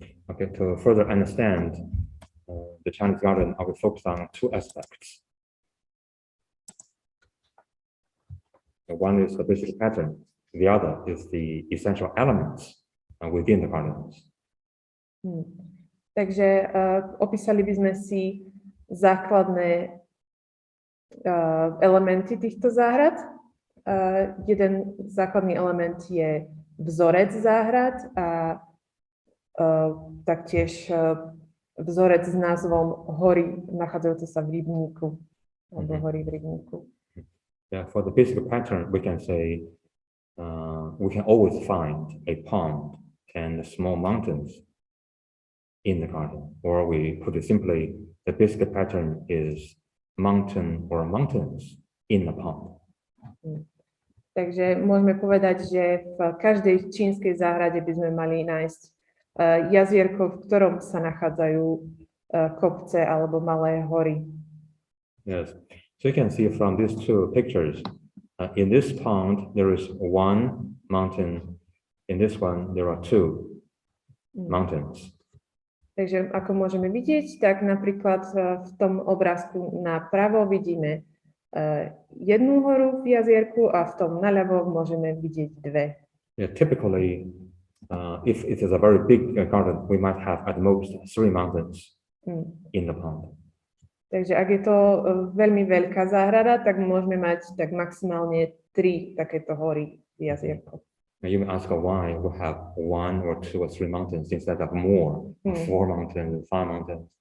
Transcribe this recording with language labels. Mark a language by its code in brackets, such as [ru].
[en] Okay, to further understand the Chinese garden, I will focus on two aspects. One is the basic pattern, the other is the essential elements within the gardens. [sk] Takže opísali by sme si základné elementy týchto záhrad. Jeden základný element je vzorec záhrad a taktiež vzorec s názvom hory nachádzajúce sa v rybníku alebo hory v rybníku. [en] Yeah, for the basic pattern, we can say we can always find a pond and small mountains in the garden, or we put it simply, the basic pattern is mountain or mountains in the pond. [sk] Takže môžeme povedať, že v každej čínskej záhrade by sme mali nájsť jazierko, v ktorom sa nachádzajú kopce alebo malé hory. [en] Yes. So you can see from these two pictures, in this pond there is one mountain, in this one there are two mountains. [sk] Takže ako môžeme vidieť, tak napríklad v tom obrázku napravo vidíme jednu horu v jazierku a v tom naľavo môžeme vidieť dve. [en] Yeah, typically, if it is a very big garden, we might have at most 3 mountains in the pond. [sk] Takže ak je to veľmi veľká záhrada, tak môžeme mať tak maximálne 3 takéto hory v jazierku. [en] You may ask why we have 1 or 2 or 3 mountains instead of more, 4 mountains, 5 mountains.